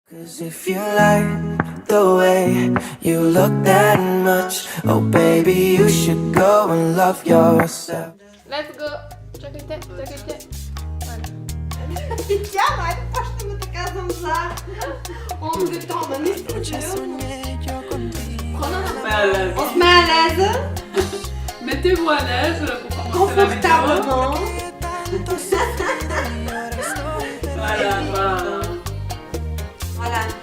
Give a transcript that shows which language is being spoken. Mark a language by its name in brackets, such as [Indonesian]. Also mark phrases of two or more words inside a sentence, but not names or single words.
[English] 'Cause if you like the way you look that much, oh baby, you should go and love yourself. Let's go! [Polish] Czekajcie. [French] Voilà. Tiens, [Polish] patrzmy na taką za. [French] On détend, on est On se met à l'aise, Mettez-vous à l'aise pour commencer la vidéo. confortablement. Voilà. Voilà.